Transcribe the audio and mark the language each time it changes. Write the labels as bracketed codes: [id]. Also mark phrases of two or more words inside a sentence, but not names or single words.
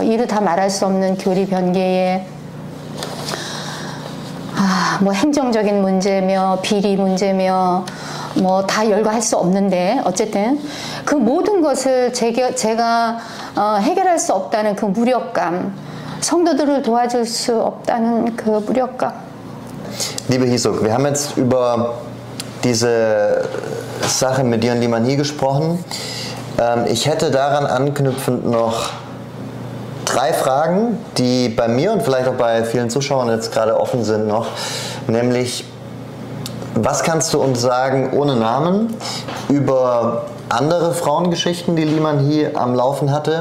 [ko] 이루 다 말할 수 없는 교리 변개에 뭐 행정적인 문제며 비리 문제며 뭐 다 열거할 수 없는데 어쨌든 그 모든 것을 제가 해결할 수 없다는 그 무력감, 성도들을 도와줄 수 없다는 그 무력감. [de] Liebe Hisuk, wir haben jetzt über diese Sache mit dir und Liman Hi gesprochen. Ich hätte daran anknüpfend noch 3 Fragen, die bei mir und vielleicht auch bei vielen Zuschauern jetzt gerade offen sind noch, nämlich, was kannst du uns sagen, ohne Namen, über andere Frauengeschichten, die Liman Hi am Laufen hatte?